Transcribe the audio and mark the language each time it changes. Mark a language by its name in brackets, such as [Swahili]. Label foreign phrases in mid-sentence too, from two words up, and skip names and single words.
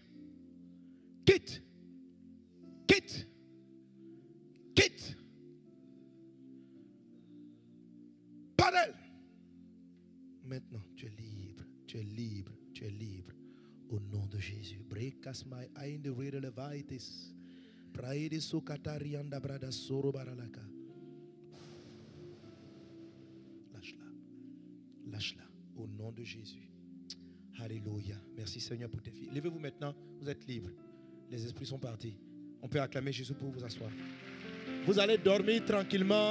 [French] Quitte. Quitte. Quitte. Pas d'elle. Maintenant, tu es libre. Tu es libre. Tu es libre. Au nom de Jésus. Brekas my in the way levitis. Praide sokatarianda brada soro baralaka. Lâche-la. Lâche-la. Au nom de Jésus. Alléluia. Merci Seigneur pour tes filles. Levez-vous maintenant. Vous êtes libres. Les esprits sont partis. On peut acclamer Jésus pour vous asseoir. Vous allez dormir tranquillement.